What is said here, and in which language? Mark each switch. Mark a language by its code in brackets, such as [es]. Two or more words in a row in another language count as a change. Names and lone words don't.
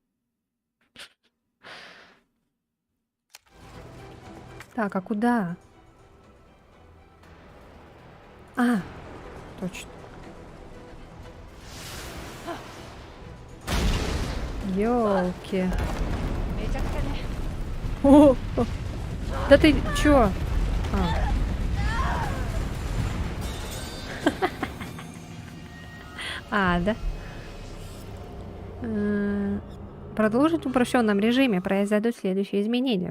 [ru] Так, а куда? А, точно. Ёлки. [ja] めちゃくちゃね。 [ru] О, о. Да ты чё? А. А, да? Продолжить в упрощенном режиме произойдут следующие изменения.